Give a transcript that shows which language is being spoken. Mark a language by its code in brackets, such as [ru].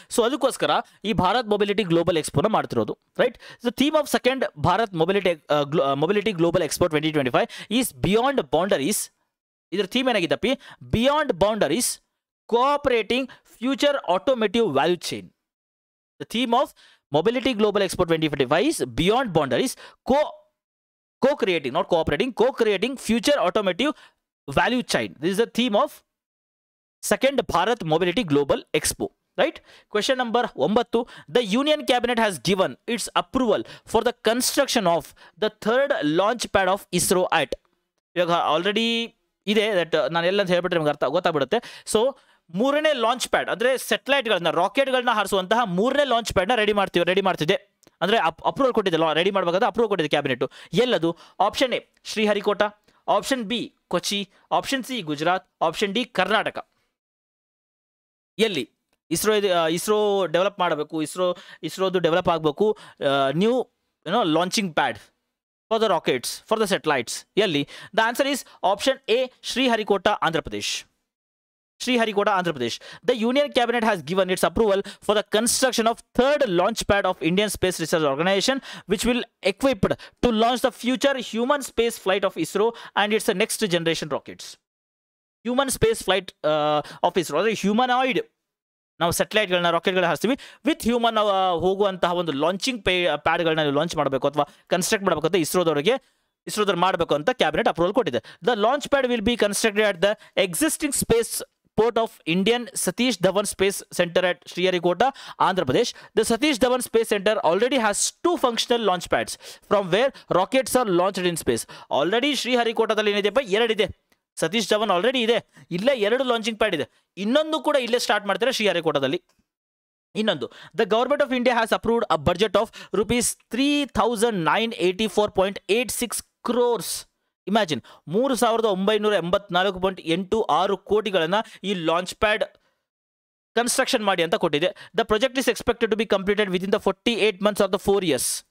[kn] So ಅದಕ್ಕೋಸ್ಕರ ಈ Bharat mobility global ಎಕ್ಸ್ಪೋನ ಮಾಡ್ತಿರೋದು, right. [en] The theme of second Bharat mobility global expo 2025 is beyond boundaries. [kn] ಇದರ theme ಏನಾಗಿದ್ದಪ್ಪಿ? [en] Beyond boundaries cooperating future automotive value chain. The theme of Mobility Global Expo 2025 is beyond boundaries, co-creating, not cooperating, co-creating future automotive value chain. This is the theme of second Bharat Mobility Global Expo, right? Question number 9. The Union Cabinet has given its approval for the construction of the third launch pad of ISRO at. [kn] ಇವಾಗ already ಇದೆ, that ನಾನು ಎಲ್ಲ ಅಂತ ಹೇಳ್ಬಿಟ್ರೆ ನಿಮ್ಗೆ ಗೊತ್ತಾಗ್ಬಿಡುತ್ತೆ. So ಮೂರನೇ launch pad ಅಂದರೆ ಸೆಟಲೈಟ್ಗಳನ್ನ, ರಾಕೆಟ್ಗಳನ್ನ ಹಾರಿಸುವಂತಹ ಮೂರನೇ ಲಾಂಚ್ ಪ್ಯಾಡ್ನ ರೆಡಿ ಮಾಡ್ತಿದೆ. ಅಂದರೆ ಅಪ್ರೂವಲ್ ಕೊಟ್ಟಿದೆ, ರೆಡಿ ಮಾಡಬೇಕಾದ್ರೆ ಅಪ್ರೂವಲ್ ಕೊಟ್ಟಿದೆ ಕ್ಯಾಬಿನೆಟ್. ಎಲ್ಲದು? Option A Sriharikota, option B Kochi, option C Gujarat, option D Karnataka. ಎಲ್ಲಿ ಇಸ್ರೋ ಡೆವಲಪ್ ಮಾಡಬೇಕು, ಇಸ್ರೋದು ಡೆವಲಪ್ ಆಗಬೇಕು [en] New launching pad for the rockets, for the satellites. [kn] ಎಲ್ಲಿ? [en] The answer is option A Sriharikota, Andhra Pradesh. Sriharikota, Andhra Pradesh. The Union Cabinet has given its approval for the construction of third launch pad of Indian Space Research Organization, which will equipped to launch the future human space flight of ISRO and its next generation rockets. Human space flight of ISRO, [kn] ಅಂದರೆ humanoid, ನಾವು ಸೆಟಲೈಟ್ಗಳನ್ನ, ರಾಕೆಟ್ಗಳನ್ನ ಹಾರಿಸ್ತೀವಿ, with human ಹೋಗುವಂತಹ ಒಂದು launching ಪ್ಯಾಡ್ಗಳನ್ನ launch ಮಾಡಬೇಕು ಅಥವಾ construct ಮಾಡಬೇಕು ಅಂತ ಇಸ್ರೋದವ್ರು ಮಾಡಬೇಕು ಅಂತ ಕ್ಯಾಬಿನೆಟ್ ಅಪ್ರೂವಲ್ ಕೊಟ್ಟಿದೆ. [en] The launch pad will be constructed at the existing space port of Indian Satish Dhawan Space Center at Sriharikota, Andhra Pradesh. The Satish Dhawan Space Center already has 2 functional launch pads from where rockets are launched in space. [kn] Already Sriharikotadalli ಏನಿದೆಪ್ಪ? 2 ಇದೆ. Satish Dhawan already ಇದೆ, ಇಲ್ಲೇ 2 launching pad ಇದೆ, ಇನ್ನೊಂದು ಕೂಡ ಇಲ್ಲೇ start ಮಾಡ್ತಾರೆ ಶ್ರೀಹರಿಕೋಟದಲ್ಲಿ. [en] ಇನ್ನೊಂದು, the government of India has approved a budget of rupees 3,984.86 crores. Imagine, 3,984.86 [kn] ಕೋಟಿಗಳನ್ನು ಈ ಲಾಂಚ್ ಪ್ಯಾಡ್ ಕನ್ಸ್ಟ್ರಕ್ಷನ್ ಮಾಡಿ ಅಂತ ಕೊಟ್ಟಿದೆ. [en] The project is expected to be completed within the 48 months of the 4 years.